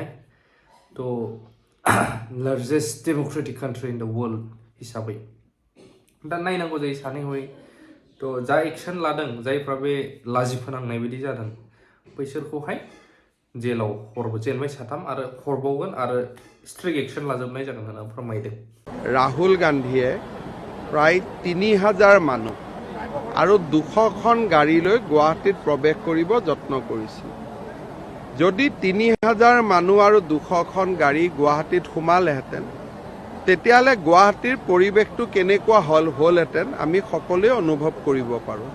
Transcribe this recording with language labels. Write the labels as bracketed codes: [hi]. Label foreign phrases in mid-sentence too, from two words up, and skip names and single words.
[en] the largest democratic country in the world [brx] हिसाबै दा नायनांगौ जायो सानै हयै। थ' जा एक्सन लादों, जायफ्रा बे लाजि फोनांनाय बायदि जादों, बैसोरखौहाय जेलाव जेनबाय 3 आरो हरबावगोन आरो [en] strict action [brx] लाजोबनाय जागोन होनना फोरमायदों। [as] राहुल गांधीয়ে প্ৰায় 3000 মানুহ আৰু 200খন গাড়ী লৈ গুৱাহাটীত প্ৰৱেশ কৰিব যত্ন কৰিছিল। যদি 3000 মানুহ আৰু 200খন গাড়ী গুৱাহাটীত সোমালেহেঁতেন, তেতিয়াহ'লে গুৱাহাটীৰ পৰিৱেশটো কেনেকুৱা হ'লহেঁতেন আমি সকলোৱে অনুভৱ কৰিব পাৰোঁ।